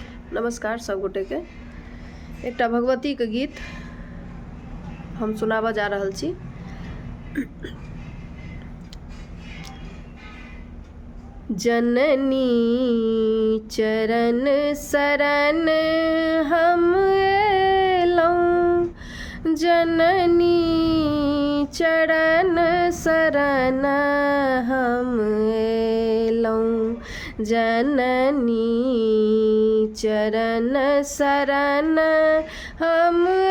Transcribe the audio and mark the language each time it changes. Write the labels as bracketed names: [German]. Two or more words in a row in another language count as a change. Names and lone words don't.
[Maithili] नमस्कार सब गोटे के। एकटा भगवती के गीत हम सुनाबा जा रहल छी। जननी चरण शरण हम एलौं, जननी चरण शरण हम एलौं, जननी चरण शरण हम